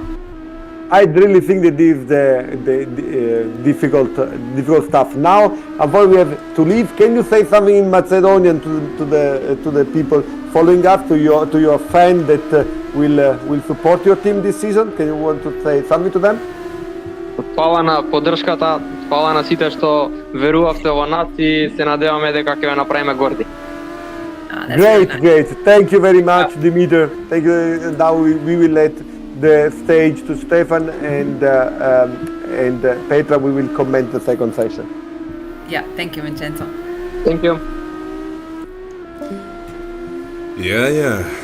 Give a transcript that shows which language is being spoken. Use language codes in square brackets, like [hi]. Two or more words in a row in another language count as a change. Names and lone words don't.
[en] I really think that this is the difficult stuff. Now, avoid we have to leave. Can you say something in Macedonian to the people following us, to your fan that will support your team this season? Can you want to say something to them? [mk] Hvala na поддршката, hvala на сите што верувавте во нас и се надеваме дека ќе ве направиме горди. [en] Great. Thank you very much, Dimitar. Thank you. Now we will let the stage to Stefan and Petra. We will comment the second session. Yeah, thank you, Vincenzo. Thank you. Yeah.